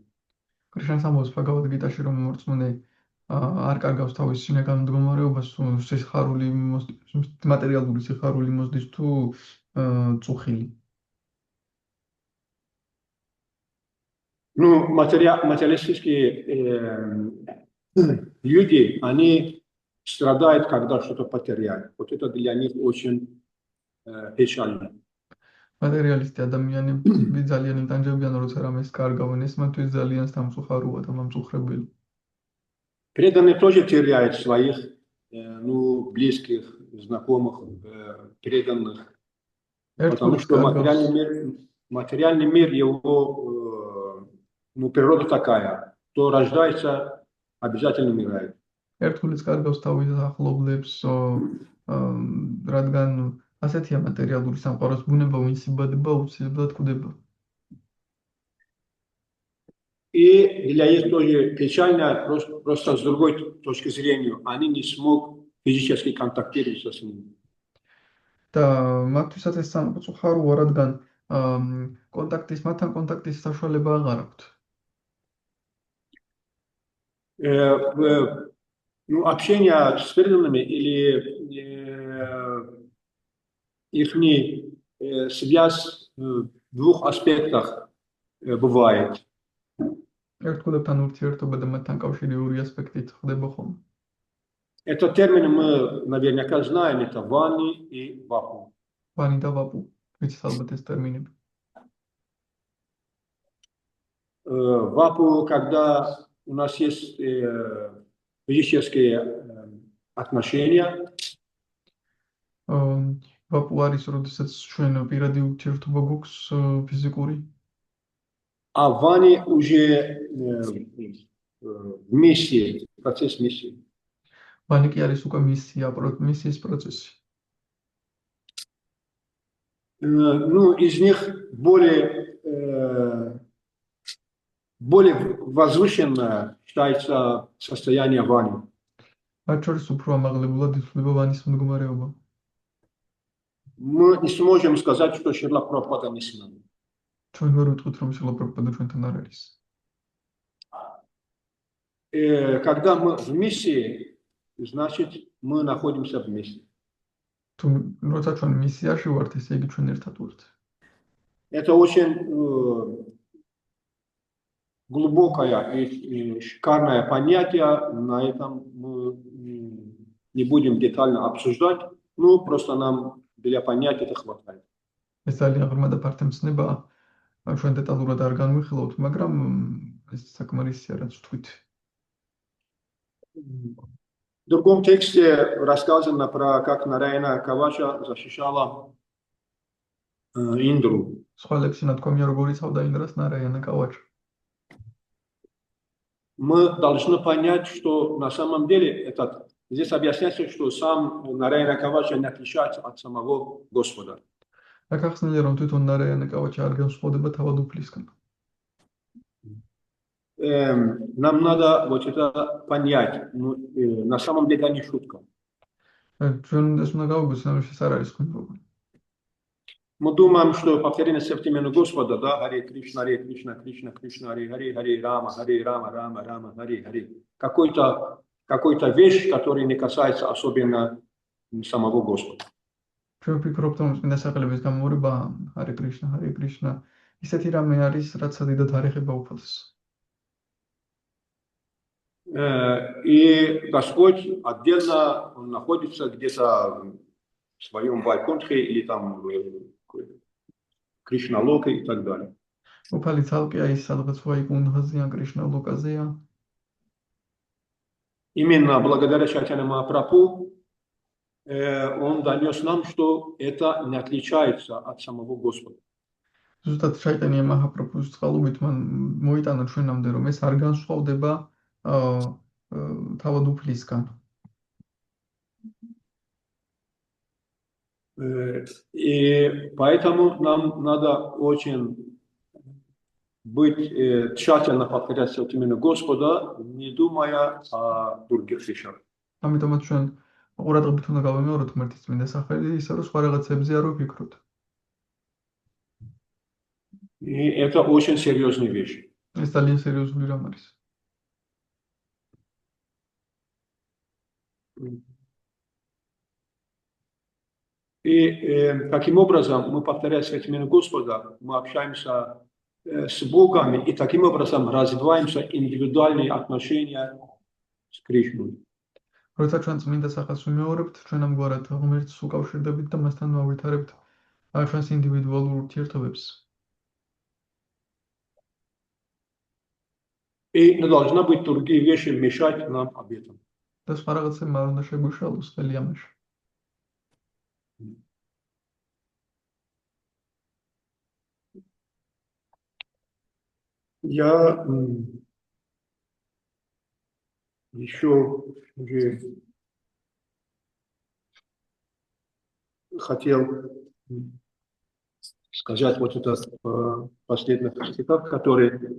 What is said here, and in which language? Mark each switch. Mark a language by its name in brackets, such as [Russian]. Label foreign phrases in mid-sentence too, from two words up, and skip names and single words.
[Georgian] Кришна ამბობს Bhagavad-gītāში, რომ მორწმუნე არ კარგავს თავის შინაგან მდგომარეობას, სიხარული მატერიალური სიხარული მოსდის თუ წუხილი. [Russian] Ну, материалистические люди, они страдают, когда что-то потеряли. Вот это для них очень печально. [Georgian] Материалисты ადამიანები ძალიან იტანჯებიან, როცა რამეს კარგავენ, ეს მათთვის ძალიან სამწუხაროა და მომწუხრებელი. [Russian] Преданные тоже теряют своих близких, знакомых, преданных. Потому что материальный мир, его природа такая. Кто рождается, обязательно умирает. [Georgian] ერთგულიც კარგავს თავის ახლობლებს, რადგან ასეთია მატერიალური სამყაროს ბუნება, ვინც იბადება, აუცილებლად კვდება. [Russian] И для них тоже печально, просто с другой точки зрения, они не смогут физически контактировать с ними. [Georgian] და მათთვისაც ეს სამწუხაროა, რადგან მათთან კონტაქტის საშუალება აღარ აქვთ. [Russian] Общение с преданными или их связь в двух аспектах бывает. [Georgian] ერთგულებთან ურთიერთობა და მათთან კავშირი ორი ასპექტით ხდება ხოლმე. [Russian] Этот термин мы наверняка знаем, это вани и вапу. [Georgian] Вани და вапу, ვიცით ალბათ ეს ტერმინები. [Russian] Вапу, когда у нас есть физические отношения. [Georgian] Вапу არის, როდესაც ჩვენ პირადი ურთიერთობა გვაქვს ფიზიკური. [Russian] А вани уже в миссии, процесс миссии. [Georgian] Вани კი არის უკვე მისიის პროცესი. [Russian] Из них более возвышенное считается состояние вани. [Georgian] მათ შორის უფრო ამაღლებულად ითვლება ვანის მდგომარეობა. [Russian] Мы не сможем сказать, что Шрила Прабхупада не с нами. [Georgian] ჩვენ ვერ ვიტყვით, რომ შრილა პრაბჰუპადა ჩვენთან არ არის. [Russian] Когда мы в миссии, значит, мы находимся вместе. [Georgian] Როცა ჩვენ მისიაში ვართ, ესე იგი ჩვენ ერთად ვართ. [Russian] Это очень глубокое и шикарное понятие. На этом мы не будем детально обсуждать. Просто нам для понятия это хватает. [Georgian] ეს ძალიან ღრმა და ფართო მცნებაა. ჩვენ დეტალურად არ განვიხილავთ, მაგრამ ეს საკმარისია, რაც ვთქვით. [Russian] В другом тексте рассказано про как Нараяна Кавача защищала Индру. [Georgian] სხვა ლექსში ნათქვამია, როგორ იცავდა ინდრას ნარაიანა კავაჩა. [Russian] мы должны понять, что на самом деле здесь объясняется, что сам Нараяна Кавача не отличается от самого Господа. [Georgian] აქ ახსნილია, რომ თვითონ ნარაიანა კავაჩა არ განსხვავდება თავად უფლისგან. [Russian] Нам надо вот это понять. На самом деле это не шутка. [Georgian] ჩვენ ეს უნდა გავუგოთ, ეს არ არის ხმობა. [Russian] Мы думаем, что повторение современного Господа, да, Харе Кришна, Кришна, Харе Рама, Рама, Харе. Какой-то вещь, которая не касается особенно самого Господа. [Georgian] ჩვენ ვფიქრობთ, რომ წმინდა სახელების გამოურება Харе Кришна, ისეთი რამე არის, რაც დიდად არ ეხება უფალს. [Russian] И Господь отдельно он находится где-то в своем Вайкунтхе или там Кришна-локе и так далее. [Georgian] უფალი ცალკე არის სადღაც ვაიკუნთхазია, კრიშნა-ლოკაზია. [Russian] Именно благодаря Чайтанья Махапрабху он донес нам, что это не отличается от самого Господа. [Georgian] ზუსტად ჩაიტანია მაჰაპრაბჰუს წყალობით მან მოიტანა ჩვენამდე, რომ ეს არ განსხვავდება თავად უფლისგან. [Russian] И поэтому нам надо очень быть тщательно повторять именно Господа, не думая о других вещах. [Georgian] ამიტომაც ჩვენ ყურადღებით უნდა გავიმეოროთ ღმერთის წმინდა სახელი, ისე რომ სხვა რაღაცებზე არ ვფიქროთ. [Russian] И это очень серьезная вещь. [Georgian] ეს ძალიან სერიოზული რამ არის. [Russian] И таким образом мы, повторяя святое Господа, мы общаемся с Богом и таким образом развиваемся индивидуальные отношения с Кришной. [Georgian] როცა ჩვენ წმინდა სახელს ვიმეორებთ, ჩვენ ამგვარად ღმერთს უკავშირდებით და მასთან ვავითარებთ ჩვენს ინდივიდუალურ ურთიერთობებს. [Russian] И не должна быть другие вещи мешать нам об этом. [Georgian] და სხვა რაღაცები არ უნდა შეგვიშალოს ხელი ამაში. [Russian] Я еще хотел сказать вот это последний цитат, который